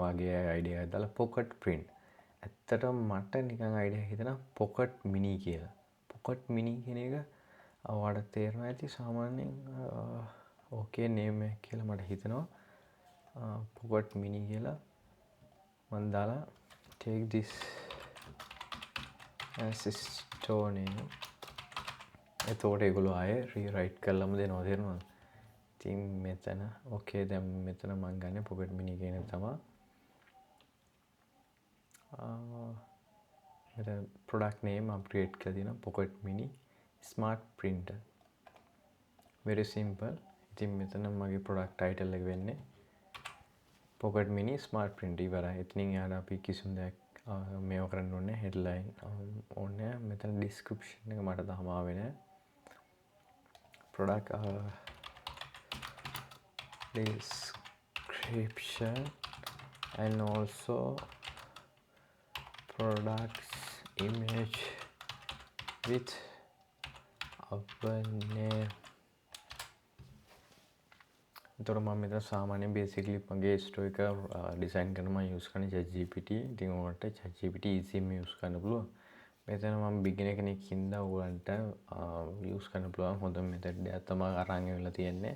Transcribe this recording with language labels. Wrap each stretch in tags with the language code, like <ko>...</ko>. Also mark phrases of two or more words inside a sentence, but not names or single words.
<si>ඔයාගේ idea එක දාලා</si> <en>pocket print.</en> <si>ඇත්තටම මට නිකන් idea එක හිතෙනවා pocket mini කියලා. pocket mini කියන එක ඔයාලට තේරෙනවා ඇති සාමාන්‍යයෙන් ඕකේ name එක කියලා මට හිතෙනවා.</si> <en>pocket mini</en> <si>කියලා මම දාලා</si> <en>take this as a store name.</en> <si>එතකොට ඒගොල්ලෝ ආයේ rewrite කරලාම දෙනවා තේරෙනවද? ඉතින් මෙතන ඕකේ දැන් මෙතන මම ගන්නේ pocket mini කියන එක තමයි. මෙතන</si> <en>product name</en> <si>මම create කරලා තියෙනවා pocket mini smart printer.</si> <en>very simple.</en> <si>ඉතින් මෙතන මගේ</si> <en>product title</en> <si>එක වෙන්නේ pocket mini smart printer ඉවරයි. එතනින් එහාට අපි කිසිම දෙයක් මේව කරන්න ඕනේ headline ඕනේ. මෙතන description එක මට තාම ආවේ නැහැ.</si> <en>product description and also products image with our name.</en> <si>එතකොට මම මෙතන සාමාන්‍යයෙන් basically මගේ ස්ටෝර් එක ඩිසයින් කරන මම යූස් කරන්නේ ChatGPT. ඉතින් ඔයාලට ChatGPT</si> <en>easy use</en> <si>කරන්න පුළුවන්. මෙතන මම beginner කෙනෙක් හින්දා ඔයාලට යූස් කරන්න පුළුවන් හොඳ method එකක් තමයි අරන් ඇවිල්ලා තියෙන්නේ.</si>